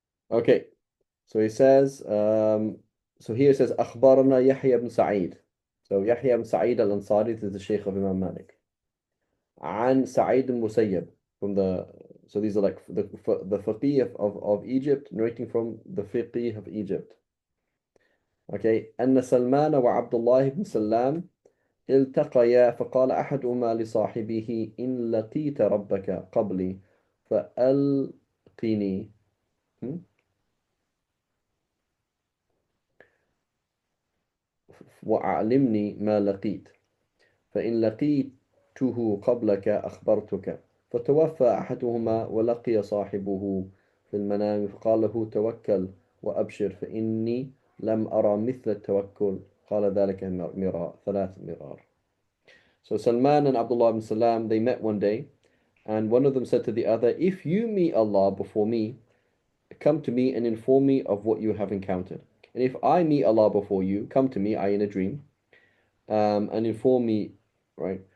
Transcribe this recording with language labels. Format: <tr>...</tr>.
<en>Okay, so he says, so here it says,</en> <ar>أخبرنا يحيى بن سعيد.</ar> <en>So Yahya ibn Sa'id al-Ansari is the Sheikh of Imam Malik.</en> <ar>عن سعيد المسيب</ar> <en>from so these are like the faqih of Egypt narrating from the faqih of Egypt. Okay,</en> <ar>أن سلمان وعبد الله بن سلام التقيا فقال أحدهما لصاحبه إن لقيت ربك قبلي فألقني وأعلمني ما لقيت فإن لقيته قبلك أخبرتك فتوفى أحدهما ولقي صاحبه في المنام فقال له توكل وأبشر فإني لم أرى مثل التوكل قال ذلك مرار 3 مرار.</ar> <en>So Salman and Abdullah ibn Salam, they met one day, and one of them said to the other, if you meet Allah before me, come to me and inform me of what you have encountered. And if I meet Allah before you, come to me, I in a dream, and inform me, right?</en>